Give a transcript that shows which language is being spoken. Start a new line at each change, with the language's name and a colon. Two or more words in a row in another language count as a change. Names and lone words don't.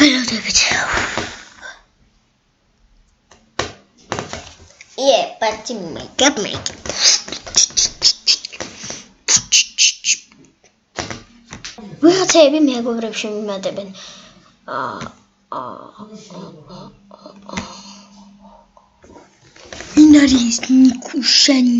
Georgian: ველოდებით.
English: But make up.
Georgian: ვიღაცები მეგობრებში მიმატებენ. ვინ არის ნიკუშა?